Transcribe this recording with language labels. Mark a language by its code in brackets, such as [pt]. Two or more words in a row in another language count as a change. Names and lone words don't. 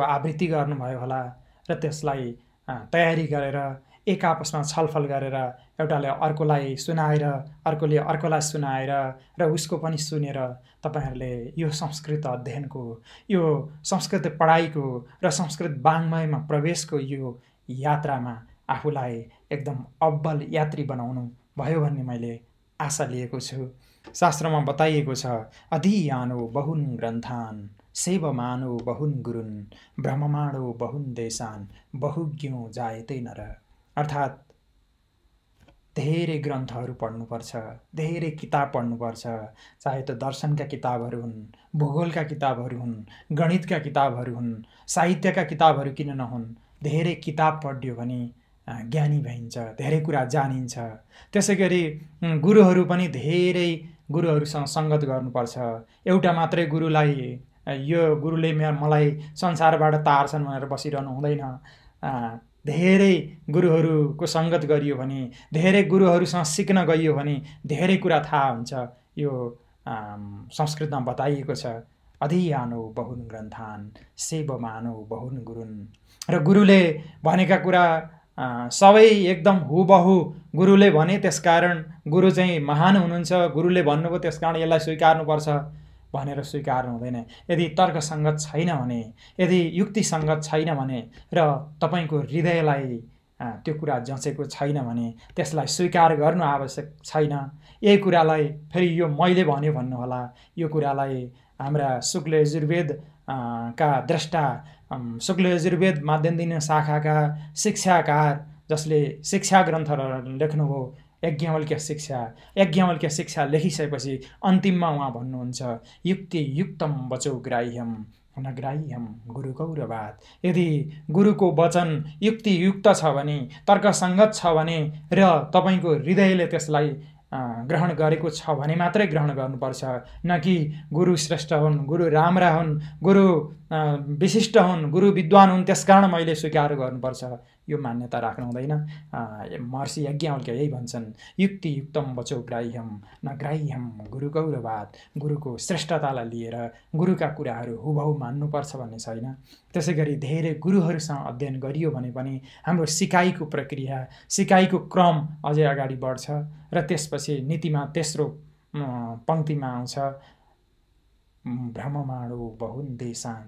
[ne] आवृत्ति गर्नुभयो होला र त्यसलाई तयारी गरेर एक आपसमा छलफल गरेर एउटाले अर्कोलाई सुनाएर अर्कोले अर्कोलाई सुनाएर र उसको पनि सुनेर तपाईहरूले यो संस्कृत अध्ययनको, यो संस्कृत पढाइको र संस्कृत वाङ्मयमा प्रवेशको यो यात्रामा आफूलाई एकदम अब्बल यात्री बनाउनु भयो भन्ने मैले आशा लिएको छु। शास्त्रमा बताइएको छ, [sa] अधीयानो बहुन ग्रन्थान सेवमानो बहुन गुरुन् ब्रह्ममाणो बहुन देशान बहुज्ञो जायते नर। [ne] अर्थात् धेरै ग्रन्थहरू पढ्नुपर्छ, धेरै किताब पढ्नुपर्छ, चाहे त दर्शनका किताबहरू हुन्, भूगोलका किताबहरू हुन्, गणितका किताबहरू हुन्, साहित्यका किताबहरू किन नहुन्, धेरै किताब पढ्यो भने ज्ञानी भइन्छ, धेरै कुरा जानिन्छ। त्यसै गरी गुरुहरू पनि धेरै गुरुहरूसँग सङ्गत गर्नुपर्छ। एउटा मात्रै गुरुलाई यो गुरुले मलाई संसारबाट तार्छन् भनेर बसिरहनु हुँदैन। धेरै गुरुहरूको सङ्गत गरियो भने, धेरै गुरुहरूसँग सिक्न गइयो भने धेरै कुरा थाहा हुन्छ। यो संस्कृतमा बताइएको छ, [sa] अधियानो बहुन ग्रन्थान सेवमानो बहुन गुरुन्। [ne] र गुरुले भनेका कुरा सबै एकदम हुबहु गुरुले भने त्यसकारण गुरु चाहिँ महान हुनुहुन्छ, गुरुले भन्नुभयो त्यसकारण यसलाई स्वीकार्नुपर्छ भनेर स्वीकार्नु हुँदैन। यदि तर्कसङ्गत छैन भने, यदि युक्तिसङ्गत छैन भने र तपाईँको हृदयलाई त्यो कुरा जचेको छैन भने त्यसलाई स्वीकार गर्नु आवश्यक छैन। यही कुरालाई फेरि यो मैले भन्यो भन्नुहोला, यो कुरालाई हाम्रा शुक्ल यजुर्वेद का द्रष्टा, शुक्ल यजुर्वेद माध्यन्दिन शाखाका शिक्षाकार जसले शिक्षा ग्रन्थहरू लेख्नुभयो, याज्ञवल्क्य शिक्षा लेखिसकेपछि अन्तिममा उहाँ भन्नुहुन्छ, [sa] युक्ति युक्तम वचो ग्राह्यम न ग्राह्यम गुरु गौरवात्। [ne] यदि गुरुको वचन युक्ति युक्त छ भने, तर्कसङ्गत छ भने र तपाईँको हृदयले त्यसलाई ग्रहण गरेको छ भने मात्रै ग्रहण गर्नुपर्छ, न कि गुरु श्रेष्ठ हुन्, गुरु राम्रा हुन्, गुरु विशिष्ट हुन्, गुरु विद्वान हुन् त्यसकारण मैले स्वीकार गर्नुपर्छ, यो मान्यता राख्नु हुँदैन। महर्षि याज्ञवल्क्य यही भन्छन्, [sa] युक्ति युक्तम वचो ग्राह्यम न ग्राह्यम गुरु गौरवात्। [ne] गुरुको श्रेष्ठतालाई लिएर गुरुका कुराहरू हुबहु मान्नुपर्छ भन्ने छैन। त्यसै गरी धेरै गुरुहरूसँग अध्ययन गरियो भने पनि हाम्रो सिकाइको प्रक्रिया, सिकाइको क्रम अझै अगाडि बढ्छ र त्यसपछि नीतिमा तेस्रो पङ्क्तिमा आउँछ, [sa] भ्रममाणो बहुन देशान।